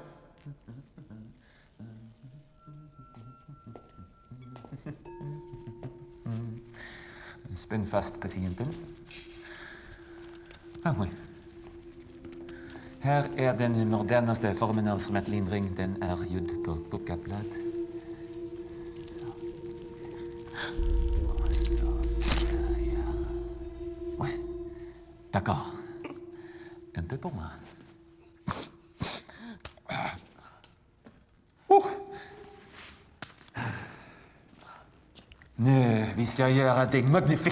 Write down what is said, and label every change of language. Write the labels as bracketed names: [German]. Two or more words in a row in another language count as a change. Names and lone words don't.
[Swedish] Spänn fast patienten. Här är den modernaste formen av smärtlindring. Den är gjord på kokablad. [French] Ouais, d'accord. Un peu pour moi. [Swedish] Nu, vi ska göra dig magnifik.